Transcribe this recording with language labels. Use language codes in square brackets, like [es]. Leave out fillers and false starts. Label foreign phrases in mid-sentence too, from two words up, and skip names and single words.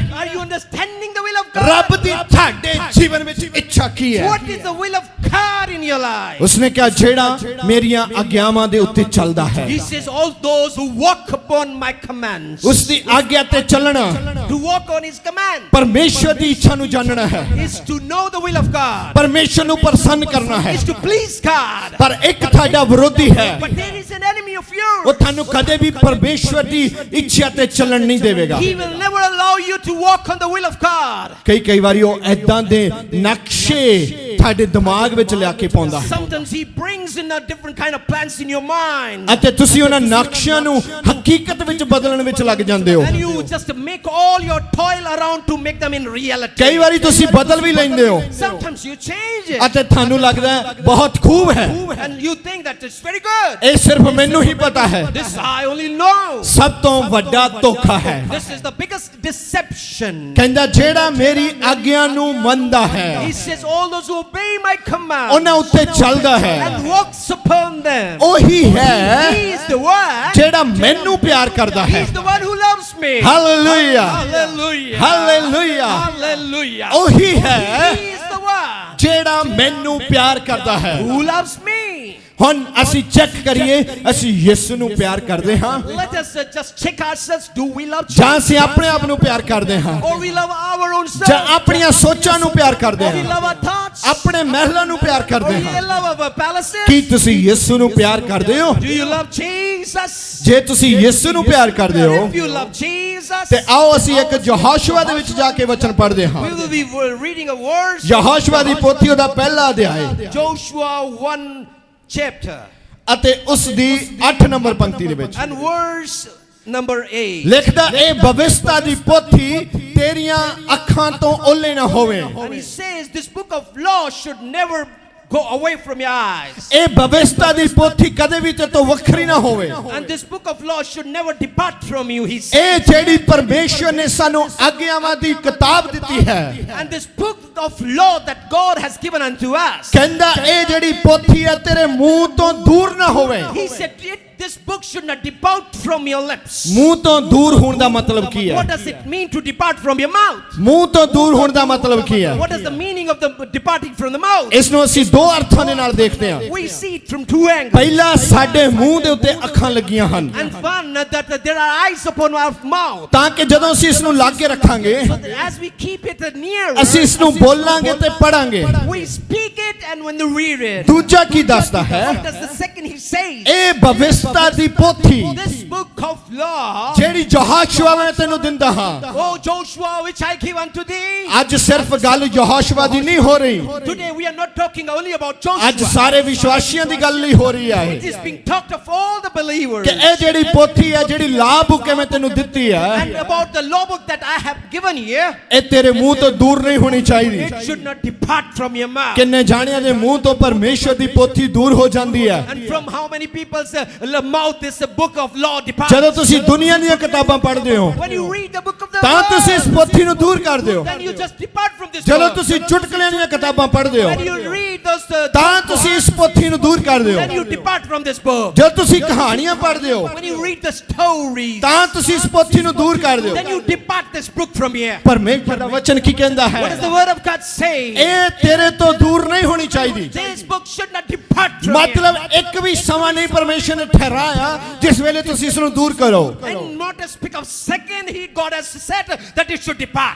[en] Are you understanding the will of God? [pa] ਰੱਬ ਦੀ ਤੁਹਾਡੇ ਜੀਵਨ ਵਿੱਚ ਇੱਛਾ ਕੀ ਹੈ [en] What is the will of God in your life? [pa] ਉਸਨੇ ਕਿਹਾ ਜਿਹੜਾ ਮੇਰੀਆਂ ਆਗਿਆਵਾਂ ਦੇ ਉੱਤੇ ਚੱਲਦਾ ਹੈ [en] He says all those who walk upon my commands. [pa] ਉਸ ਦੀ ਆਗਿਆ ਤੇ ਚੱਲਣਾ [en] To walk on His command [pa] ਪਰਮੇਸ਼ਰ ਦੀ ਇੱਛਾ ਨੂੰ ਜਾਣਨਾ ਹੈ [en] is to know the will of God. [pa] ਪਰਮੇਸ਼ਰ ਨੂੰ ਪ੍ਰਸੰਨ ਕਰਨਾ ਹੈ [en] Is to please God. [pa] ਪਰ ਇੱਕ ਤੁਹਾਡਾ ਵਿਰੋਧੀ ਹੈ [en] But there is an enemy of yours. [pa] ਉਹ ਤੁਹਾਨੂੰ ਕਦੇ ਵੀ ਪਰਮੇਸ਼ਰ ਦੀ ਇੱਛਾ ਤੇ ਚੱਲਣ ਨਹੀਂ ਦੇਵੇਗਾ [en] He will never allow you to walk on the will of God. [pa] ਕਈ ਵਾਰੀ ਉਹ ਐਦਾਂ ਦੇ ਨਕਸ਼ੇ ਤੁਹਾਡੇ ਦਿਮਾਗ ਵਿੱਚ ਲਿਆ ਕੇ ਪਾਉਂਦਾ ਹੈ [en] Sometimes He brings in a different kind of plans in your mind. [pa] ਅਤੇ ਤੁਸੀਂ ਉਹਨਾਂ ਨਕਸ਼ਿਆਂ ਨੂੰ ਹਕੀਕਤ ਵਿੱਚ ਬਦਲਣ ਵਿੱਚ ਲੱਗ ਜਾਂਦੇ ਹੋ [en] And you just make all your toil around to make them in reality. [pa] ਕਈ ਵਾਰੀ ਤੁਸੀਂ ਬਦਲ ਵੀ ਲੈਂਦੇ ਹੋ [en] Sometimes you change it. [pa] ਅਤੇ ਤੁਹਾਨੂੰ ਲੱਗਦਾ ਹੈ ਬਹੁਤ ਖੂਬ ਹੈ [en] And you think that it's very good. [pa] ਇਹ ਸਿਰਫ ਮੈਨੂੰ ਹੀ ਪਤਾ ਹੈ [en] This I only know. [pa] ਸਭ ਤੋਂ ਵੱਡਾ ਧੋਖਾ ਹੈ [en] This is the biggest deception. [pa] ਕਹਿੰਦਾ ਜਿਹੜਾ ਮੇਰੀ ਆਗਿਆ ਨੂੰ ਮੰਨਦਾ ਹੈ [en] He says all those who obey my command [pa] ਉਹਨਾਂ ਉੱਤੇ ਚੱਲਦਾ ਹੈ [en] and walks upon them. [pa] ਉਹੀ ਹੈ [en] He is the one. [pa] ਜਿਹੜਾ ਮੈਨੂੰ ਪਿਆਰ ਕਰਦਾ [en] He [pa] ਹੈ [en] is the one who loves me. [pa] ਹਾਲੇਲੂਇਆ [en] Hallelujah. [pa] ਹਾਲੇਲੂਇਆ [en] Hallelujah. [pa] ਉਹੀ ਹੈ [en] He is the one [pa] ਜਿਹੜਾ ਮੈਨੂੰ ਪਿਆਰ ਕਰਦਾ ਹੈ [en] who loves me. [pa] ਹੁਣ ਅਸੀਂ ਚੈੱਕ ਕਰੀਏ ਅਸੀਂ ਯਿਸੂ ਨੂੰ ਪਿਆਰ ਕਰਦੇ ਹਾਂ [en] Let us just check ourselves. Do we love [pa] ਜਾਂ [en] Jesus? [pa] ਅਸੀਂ ਆਪਣੇ ਆਪ ਨੂੰ ਪਿਆਰ ਕਰਦੇ ਹਾਂ [en] Or we love our own [pa] ਜਾਂ [en] self? [pa] ਆਪਣੀਆਂ ਸੋਚਾਂ ਨੂੰ ਪਿਆਰ ਕਰਦੇ [en] Or we [pa] ਹਾਂ [en] love our thoughts? [pa] ਆਪਣੇ ਮਹਿਲਾਂ ਨੂੰ ਪਿਆਰ [en] Or [pa] ਕਰਦੇ [en] we [pa] ਹਾਂ [en] love our palaces? [pa] ਕੀ ਤੁਸੀਂ ਯਿਸੂ ਨੂੰ ਪਿਆਰ ਕਰਦੇ ਹੋ [en] Do you love Jesus? [pa] ਜੇ ਤੁਸੀਂ ਯਿਸੂ ਨੂੰ ਪਿਆਰ ਕਰਦੇ ਹੋ [en] If you love Jesus, [pa] ਤੇ ਆਓ ਅਸੀਂ ਇੱਕ ਯਹੋਸ਼ੂਆ ਦੇ ਵਿੱਚ ਜਾ ਕੇ ਵਚਨ ਪੜ੍ਹਦੇ ਹਾਂ [en] we will be reading a verse. [pa] ਯਹੋਸ਼ੂਆ ਦੀ ਪੋਥੀ ਉਹਦਾ ਪਹਿਲਾ ਅਧਿਆਇ [en] Joshua 1 chapter [pa] ਅਤੇ ਉਸ ਦੀ 8 ਨੰਬਰ ਪੰਕਤੀ ਦੇ ਵਿੱਚ [en] and verse number 8. [pa] ਲਿਖਦਾ ਇਹ ਭਵਿਸ਼ਤਾ ਦੀ ਪੋਥੀ ਤੇਰੀਆਂ ਅੱਖਾਂ ਤੋਂ ਓਲੇ ਨਾ ਹੋਵੇ [en] And he says this book of law should never go away from your eyes. [pa] ਇਹ ਭਵਿਸ਼ਤਾ ਦੀ ਪੋਥੀ ਕਦੇ ਵੀ ਤੇ ਤੋਂ ਵੱਖਰੀ ਨਾ ਹੋਵੇ [en] And this book of law should never depart from you, he says. [pa] ਇਹ ਜਿਹੜੀ ਪਰਮੇਸ਼ਰ ਨੇ ਸਾਨੂੰ ਆਗਿਆਵਾਂ ਦੀ ਕਿਤਾਬ ਦਿੱਤੀ ਹੈ [en] And this book of law that God has given unto us. [pa] ਕਹਿੰਦਾ ਇਹ ਜਿਹੜੀ ਪੋਥੀ ਹੈ ਤੇਰੇ ਮੂੰਹ ਤੋਂ ਦੂਰ ਨਾ ਹੋਵੇ [en] He said this book should not depart from your lips. [pa] ਮੂੰਹ ਤੋਂ ਦੂਰ ਹੋਣ ਦਾ ਮਤਲਬ ਕੀ [en] What [pa] ਹੈ [en] does it mean to depart from your mouth? [pa] ਮੂੰਹ ਤੋਂ ਦੂਰ ਹੋਣ ਦਾ ਮਤਲਬ ਕੀ ਹੈ [en] What is the meaning of the departing from the mouth? [pa] ਇਸ ਨੂੰ ਅਸੀਂ ਦੋ ਅਰਥਾਂ ਦੇ ਨਾਲ ਦੇਖਦੇ ਹਾਂ [en] We see it from two angles. [pa] ਪਹਿਲਾ ਸਾਡੇ ਮੂੰਹ ਦੇ ਉੱਤੇ ਅੱਖਾਂ ਲੱਗੀਆਂ ਹਨ [en] And one, that there are eyes upon our mouth. [pa] ਤਾਂ ਕਿ ਜਦੋਂ ਅਸੀਂ ਇਸ ਨੂੰ ਲਾਗੇ ਰੱਖਾਂਗੇ [en] So that as we keep it near, [pa] ਅਸੀਂ ਇਸ ਨੂੰ ਬੋਲਾਂਗੇ ਤੇ ਪੜਾਂਗੇ [en] we speak it and when we read it. [pa] ਦੂਜਾ ਕੀ ਦੱਸਦਾ ਹੈ [en] What does the second he says? [pa] ਇਹ ਭਵਿਸ਼ਤਾ ਦੀ ਪੋਥੀ [en] This book of law, [pa] ਜਿਹੜੀ ਯਹੋਸ਼ੂਆ ਮੈਂ ਤੈਨੂੰ ਦਿੰਦਾ ਹਾਂ [en] oh Joshua, which I give unto thee. [pa] ਅੱਜ ਸਿਰਫ ਗੱਲ ਯਹੋਸ਼ੂਆ ਦੀ ਨਹੀਂ ਹੋ ਰਹੀ [en] Today we are not talking only about [pa] ਅੱਜ [en] Joshua. [pa] ਸਾਰੇ ਵਿਸ਼ਵਾਸੀਆਂ ਦੀ ਗੱਲ ਹੀ ਹੋ ਰਹੀ ਹੈ [en] It is being talked of all the believers. [pa] ਕਿ ਇਹ ਜਿਹੜੀ ਪੋਥੀ ਹੈ ਜਿਹੜੀ [en] law book [pa] ਹੈ ਮੈਂ ਤੈਨੂੰ ਦਿੱਤੀ ਹੈ [en] And about the law book that I have given here, [pa] ਇਹ ਤੇਰੇ ਮੂੰਹ ਤੋਂ ਦੂਰ ਨਹੀਂ ਹੋਣੀ ਚਾਹੀਦੀ [en] it should not depart from your mouth. [pa] ਕਿੰਨੇ ਜਾਣਿਆਂ ਦੇ ਮੂੰਹ ਤੋਂ ਪਰਮੇਸ਼ਰ ਦੀ ਪੋਥੀ ਦੂਰ ਹੋ ਜਾਂਦੀ ਹੈ [en] And from how many people's mouth is the book of law departs? [pa] ਜਦੋਂ ਤੁਸੀਂ ਦੁਨੀਆ ਦੀਆਂ ਕਿਤਾਬਾਂ ਪੜ੍ਹਦੇ ਹੋ [en] When you read the book of the [pa] ਤਾਂ ਤੁਸੀਂ ਇਸ [en] law, [pa] ਪੋਥੀ ਨੂੰ ਦੂਰ ਕਰਦੇ ਹੋ [en] then you just depart from this [pa] ਜਦੋਂ [en] book. [pa] ਤੁਸੀਂ ਚੁਟਕਲਿਆਂ ਦੀਆਂ ਕਿਤਾਬਾਂ ਪੜ੍ਹਦੇ ਹੋ [en] When you read those [pa] ਤਾਂ ਤੁਸੀਂ ਇਸ ਪੋਥੀ ਨੂੰ ਦੂਰ ਕਰਦੇ [en] then [pa] ਹੋ [en] you depart from this book. [pa] ਜਦੋਂ ਤੁਸੀਂ ਕਹਾਣੀਆਂ ਪੜ੍ਹਦੇ ਹੋ [en] When you read the stories, [pa] ਤਾਂ ਤੁਸੀਂ ਇਸ ਪੋਥੀ ਨੂੰ ਦੂਰ ਕਰਦੇ [en] then [pa] ਹੋ [en] you depart this book from here. [pa] ਪਰਮੇਸ਼ਰ ਦਾ ਵਚਨ ਕੀ ਕਹਿੰਦਾ ਹੈ [en] What does the word of God say? [pa] ਇਹ ਤੇਰੇ ਤੋਂ ਦੂਰ ਨਹੀਂ ਹੋਣੀ ਚਾਹੀਦੀ [en] This book should not depart from [pa] ਮਤਲਬ [en] here. [pa] ਇੱਕ ਵੀ ਸਮਾਂ ਨਹੀਂ ਪਰਮੇਸ਼ਰ ਨੇ ਠਹਿਰਾਇਆ ਜਿਸ ਵੇਲੇ ਤੁਸੀਂ ਇਸ ਨੂੰ ਦੂਰ ਕਰੋ [en] And not a speak of second, God has said that it should depart.